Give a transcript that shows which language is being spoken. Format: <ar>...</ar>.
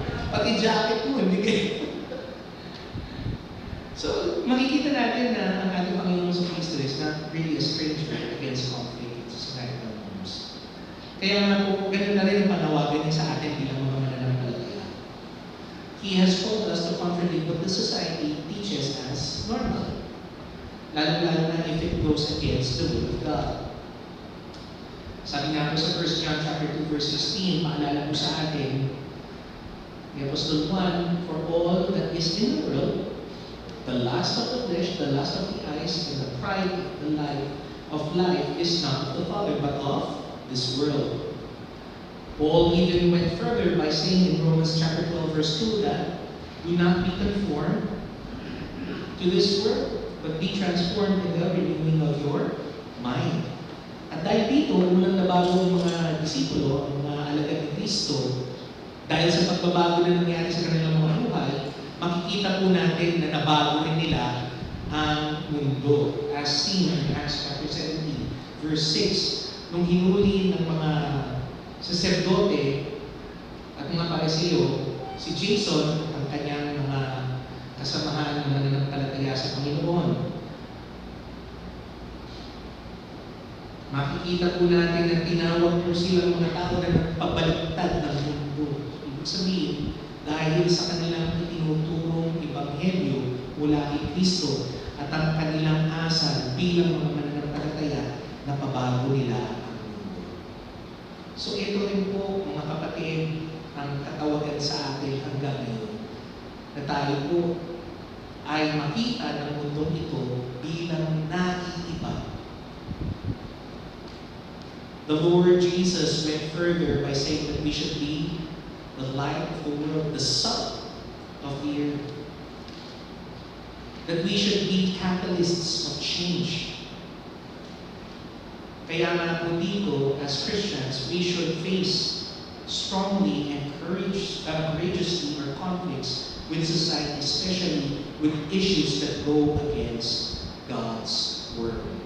<tl>Pati jacket mo, ibigay.</tl> <en>So,</en> <tl>makikita natin na ang ating Panginoon sa Kristo</tl> <en>is not really a stranger against conflict in societal norms.</en> <tl>Kaya nga po, ganun na rin ang panawagan niya sa atin bilang mga mananampalataya.</tl> <en>He has told us to contradict what the society teaches as normal.</en> <tl>Lalo-lalo na</tl> <en>if it goes against the will of God.</en> <tl>Sabi nga po sa</tl> <en>1 John chapter 2 verse 16,</en> <tl>paalala po sa atin,</tl> <en>the Apostle 1, for all that is in the world, the lust of the flesh, the lust of the eyes, and the pride of life is not of the Father, but of this world. Paul even went further by saying in Romans chapter 12 verse 2 that, do not be conformed to this world, but be transformed in the renewing of your mind.</en> <tl>At dahil dito, unang nabago ng mga disipulo, ang mga alagad ni Kristo, dahil sa pagbabago na nangyari sa kanilang mga buhay, makikita po natin na nabago rin nila ang mundo.</tl> <en>As seen in Acts chapter 17, verse 6,</en> <tl>nung hinuli ng mga saserdote at mga pariseo, si Jason, ang kanyang mga kasamahan ng mananampalataya sa Panginoon. Makikita po natin na tinawag po silang mga tao na nagpabaliktad ng mundo. Ibig sabihin, dahil sa kanilang itinuturong ebanghelyo mula kay Kristo at ang kanilang asal bilang mga mananampalataya na pabago nila ang mundo. So ito rin po, mga kapatid, ang katawagan sa atin hanggang ngayon, na tayo po ay makita ng mundong ito bilang naiiba.</tl> <en>The Lord Jesus went further by saying that we should be the light of the world, the salt of the earth. That we should be catalysts of change.</en> <tl>Kaya nga po dito,</tl> <en>as Christians, we should face strongly and courageously our conflicts with society, especially with issues that go against God's Word.</en>